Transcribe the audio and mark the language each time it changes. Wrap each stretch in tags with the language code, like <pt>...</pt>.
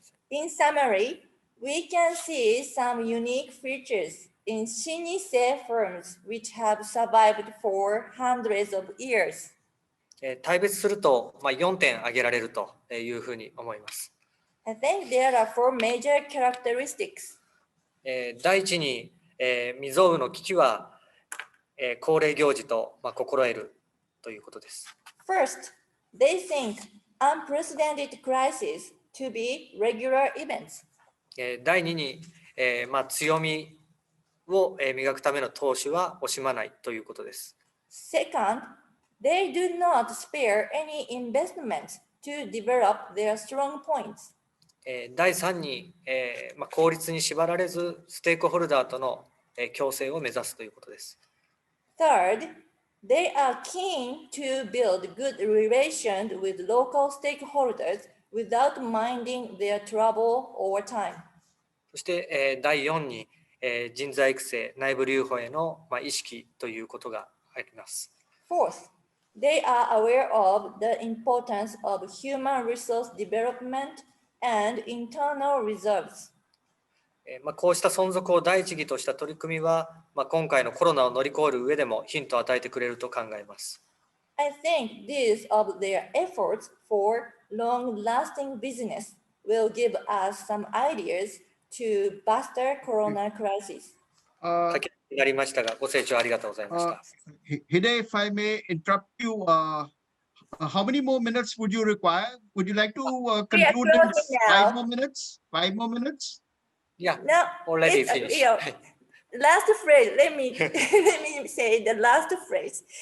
<en>In summary, we can see some unique features in 老舗 firms which have survived for hundreds of years.</en> <ja>大別すると、4点挙げられるというふうに思います。</ja> <en>I think there are four major characteristics.</en> <ja>第一に、未曾有の危機は恒例行事と心得るということです。</ja> <en>First, they think unprecedented crises to be regular events.</en> <ja>第二に、強みを磨くための投資は惜しまないということです。</ja> <en>Second, they do not spare any investments to develop their strong points.</en> <ja>第三に、効率に縛られずステークホルダーとの共生を目指すということです。</ja> <en>Third, they are keen to build good relations with local stakeholders without minding their trouble over time.</en> <ja>そして、第4に、人材育成、内部留保への、意識ということがあります。</ja> <en>Fourth, they are aware of the importance of human resource development and internal reserves.</en> <ja>こうした存続を第一義とした取り組みは、今回のコロナを乗り越える上でもヒントを与えてくれると考えます。</ja> <en>I think these of their efforts for long-lasting business will give us some ideas to buster corona crisis.</en> <ja>駆けになりましたが、ご清聴ありがとうございました。</ja> <en>Hide, if I may interrupt you, how many more minutes would you require? Would you like to conclude in 5 more minutes? 5 more minutes? Yeah, No, already finished. Last phrase, let me say the last phrase.</en>